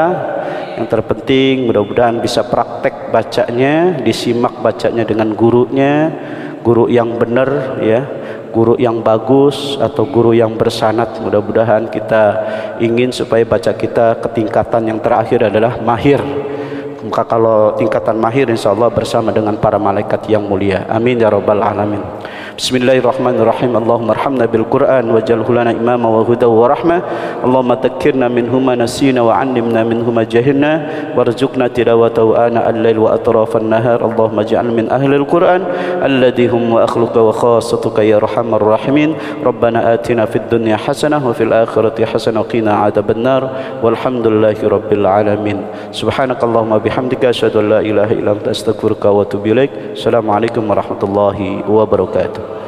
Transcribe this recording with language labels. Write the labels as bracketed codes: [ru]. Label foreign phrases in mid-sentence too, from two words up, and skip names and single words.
[id] Yang terpenting mudah-mudahan bisa praktek bacanya, disimak bacanya dengan gurunya, guru yang benar ya, guru yang bagus atau guru yang bersanad. Mudah-mudahan kita ingin supaya baca kita ke tingkatan yang terakhir adalah mahir. Maka kalau tingkatan mahir insyaallah bersama dengan para malaikat yang mulia. [ar] آمين يا رب العالمين. بسم الله الرحمن الرحيم. اللهم ارحمنا بالقرآن واجعله لنا إماما وهدى ورحمة. اللهم ذكرنا منه ما نسينا وعلمنا منه ما جهلنا وارزقنا تلاوته آناء الليل وأطراف النهار. اللهم اجعل من أهل القرآن الذي هم وأهلك وخاصتك يا أرحم الراحمين. ربنا آتنا في الدنيا حسنة وفي الآخرة حسنة وقنا عذاب النار. والحمد لله رب العالمين. سبحانك اللهم بحمدك أشهد أن لا إله إلا أنت أستغفرك وأتوب إليك. السلام عليكم ورحمة الله وبركاته.